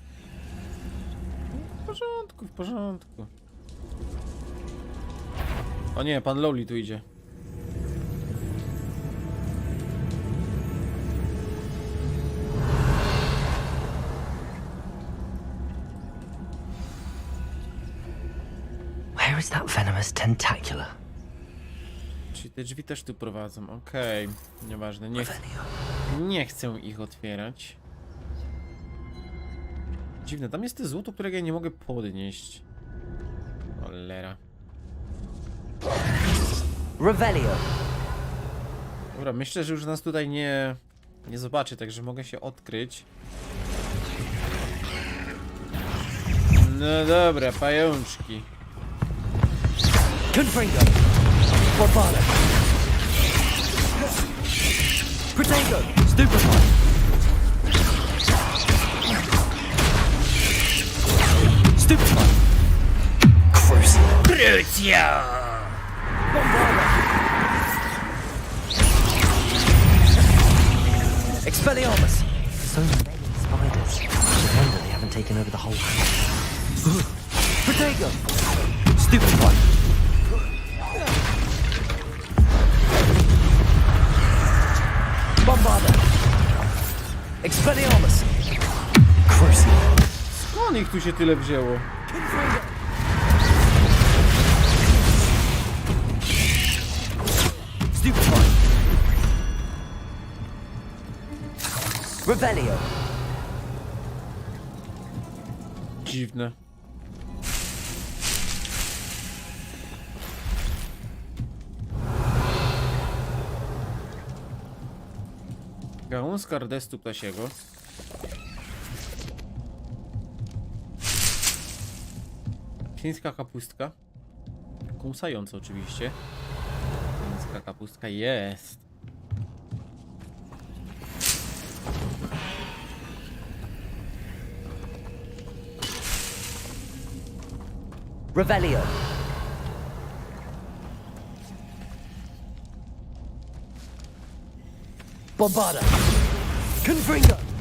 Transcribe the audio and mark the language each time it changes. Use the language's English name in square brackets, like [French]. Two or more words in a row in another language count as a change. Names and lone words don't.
[Polish] W porządku, w porządku. O nie, pan Lowley tu idzie. [English] Where is that venomous tentacula? [Polish] Czyli te drzwi też tu prowadzą, okej. Nieważne, nie chcę ich otwierać. Dziwne, tam jest to złoto, którego ja nie mogę podnieść. Cholera. Revelio. Dobra, myślę, że już nas tutaj nie zobaczy, także mogę się odkryć. No dobra, pajączki. Confringo. Barbara. Protego. Stupefy. Stupefy. Crucio! Expelliarmus. [English] So many spiders. No wonder they haven't taken over the whole house. Protego. Stupefy. Bombarda. Expelliarmus. Crucio. [Polish] Skąd ich tu się tyle wzięło? Stupefy. Revelio. Dziwne. Gałązka rdestu ptasiego. Chińska kapustka. Kąsająca oczywiście. Chińska kapustka jest. Revelio. Bombarda. Confringo!